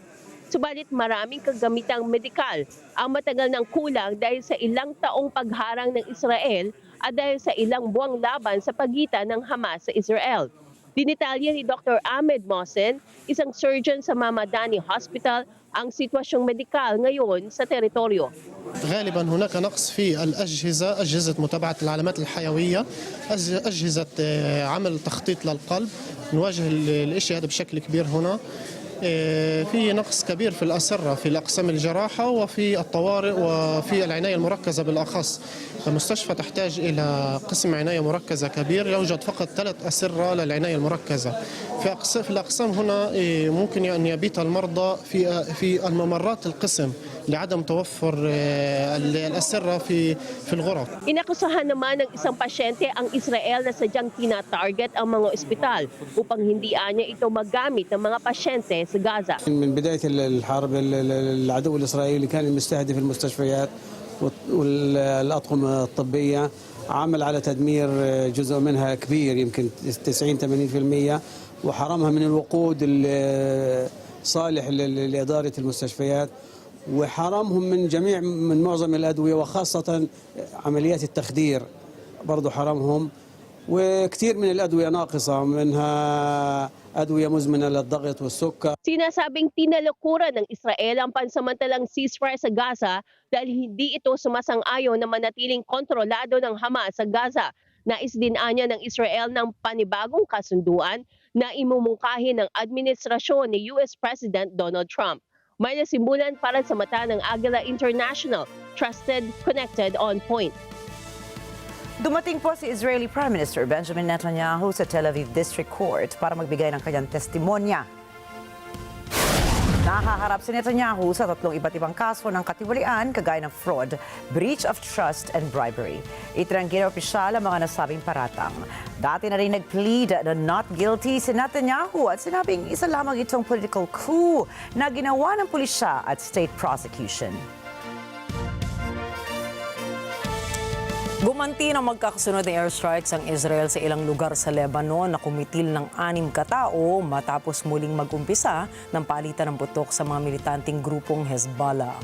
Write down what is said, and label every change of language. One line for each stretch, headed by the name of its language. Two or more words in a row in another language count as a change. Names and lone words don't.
Filipino: Subalit maraming kagamitang medikal ang matagal ng kulang dahil sa ilang taong pagharang ng Israel at dahil sa ilang buwang laban sa pagitan ng Hamas sa Israel. Dinitalya ni Dr. Ahmed Mohsen, isang surgeon sa Mamadani Hospital, ang sitwasyong medikal ngayon sa teritoryo.
Arabic: غالبا هناك نقص في الأجهزة، أجهزة متابعة العلامات الحيوية، أجهزة عمل تخطيط للقلب. نواجه الشيء هذا بشكل كبير هنا. في نقص كبير في الأسرة في الأقسام الجراحة وفي الطوارئ وفي العناية المركزة بالأخص. المستشفى تحتاج إلى قسم عناية مركزة كبير، يوجد فقط 3 أسرة للعناية المركزة. في الأقسام هنا ممكن أن يبيت المرضى في الممرات القسم لعدم توفر الأسرة في الغرف.
Filipino: Inakusahan naman ng isang pasyente ang Israel na sadyang tina-target ang mga ospital upang hindi anya ito magamit ng mga pasyente sa Gaza.
Arabic: من بداية الحرب العدو الإسرائيلي كان المستهدف المستشفيات والأطقم الطبية، عمل على تدمير جزء منها كبير يمكن 90-80%، وحرمها من الوقود الصالح لإدارة المستشفيات، وحرمهم من معظم الأدوية وخاصة عمليات التخدير برضو حرمهم، وكثير من الأدوية ناقصة منها أدوية مزمنة للضغط والسكر.
Filipino: Sinasabing tinalikuran ng Israel ang pansamantalang ceasefire sa Gaza dahil hindi ito sumasang-ayon na manatiling kontrolado ng Hamas sa Gaza. Nais din anya ng Israel ng panibagong kasunduan na imumungkahi ng administrasyon ni US President Donald Trump. May nasimulan para sa mata ng Agila International,
English: trusted, connected, on point.
Filipino: Dumating po si Israeli Prime Minister Benjamin Netanyahu sa Tel Aviv District Court para magbigay ng kanyang testimonya. Nahaharap si Netanyahu sa 3 iba't ibang kaso ng katiwalian kagaya ng
English: fraud, breach of trust and bribery.
Filipino: Itinanggi ng opisyal ang mga nasabing paratang. Dati na rin nag-plead na
English: not guilty
Filipino: si Netanyahu at sinabing isa lamang itong
English: political coup
Filipino: na ginawa ng pulisya at
English: state prosecution.
Filipino: Gumanti ng magkakasunod na airstrikes ang Israel sa ilang lugar sa Lebanon na kumitil ng 6 katao matapos muling mag-umpisa ng palitan ng putok sa mga militanteng grupong Hezbollah.